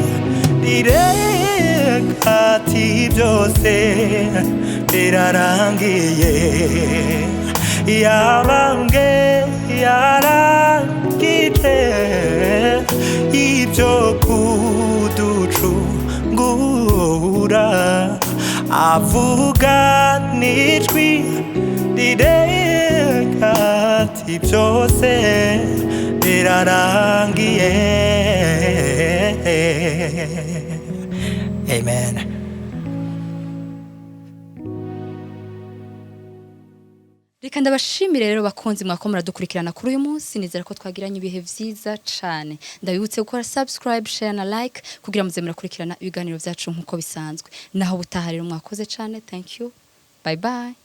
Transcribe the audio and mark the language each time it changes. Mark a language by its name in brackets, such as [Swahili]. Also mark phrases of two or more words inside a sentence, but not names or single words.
[Rundi] rirenga ati byose birarangiye yabambwe yarangije ibyo kuducungura avugana ijwi rirenga ati byose birarangiye. Amen. Reka ndabashimire rero bakunzi mwako muradukurikirana kuri uyu munsi nizera ko twagiranye ibihe vyiza cane ndabibutse gukora [English] subscribe share [Rundi] na like kugira muze murakurikirana ibiganiro vyacu nkuko bisanzwe naho butaha rero mwakoze cane [English] thank you bye bye.